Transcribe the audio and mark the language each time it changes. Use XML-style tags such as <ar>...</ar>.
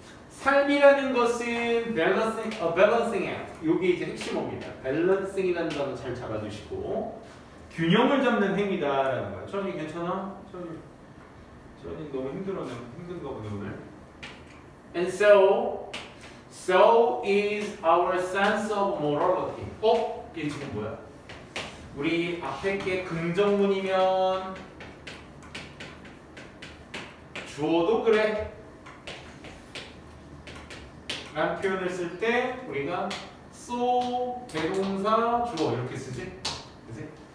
<ko>삶이라는 것은</ko> <en>balancing act.</en> <ko>이게 이제 핵심어입니다. balancing이라는 단어 잘 잡아주시고 균형을 잡는 행위다라는 거야. 천이 괜찮아? 천이 너무 힘든가 보네 오늘.</ko> <en>And so is our sense of morality.</en> <ko>이게 지금 뭐야? 우리 앞에 게 긍정문이면 주어도 그래 라는 표현을 쓸 때 우리가 so 대동사 주어 이렇게 쓰지? 그치?</ko>